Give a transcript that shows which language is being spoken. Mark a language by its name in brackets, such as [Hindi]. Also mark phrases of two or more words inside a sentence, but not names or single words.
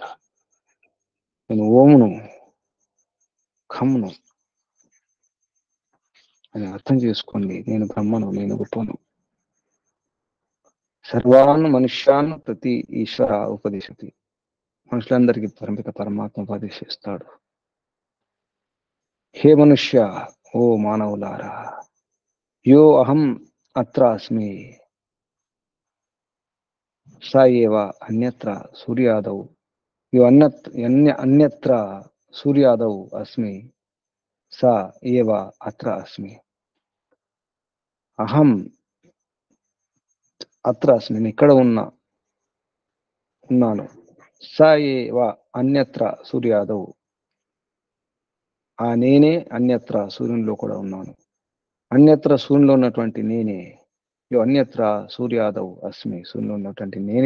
[Telugu] నేను ఓమును, ఖమ్ను అని అర్థం చేసుకోండి. నేను బ్రహ్మను, నేను గొప్పను. [Sanskrit] సర్వాన్ మనుష్యాన్ ప్రతి ఈశ్వర ఉపదేశతి. [Telugu] మనుషులందరికీ పరమిత పరమాత్మ ఉపదేశిస్తాడు. [Sanskrit] హే మనుష్య, [Telugu] ఓ మానవులారా, [Sanskrit] యో అహం అత్ర అస్మి స ఏవ అన్యత్ర సూర్యాదౌ, యో అన్యత్ర సూర్యాదౌ అస్మి స ఏవ అత్ర అస్మి. అహం అత్ర అస్మి, [Telugu] నేను ఇక్కడ ఉన్నాను. [Sanskrit] స ఏవ అన్యత్ర సూర్యాదౌ, [Telugu] ఆ నేనే అన్యత్ర సూర్యునిలో కూడా ఉన్నాను. అన్యత్ర సూర్యునిలో ఉన్నటువంటి నేనే, [Sanskrit] యో అన్యత్ర సూర్యాదౌ అస్మి, [Telugu] సూర్యునిలో ఉన్నటువంటి నేనే.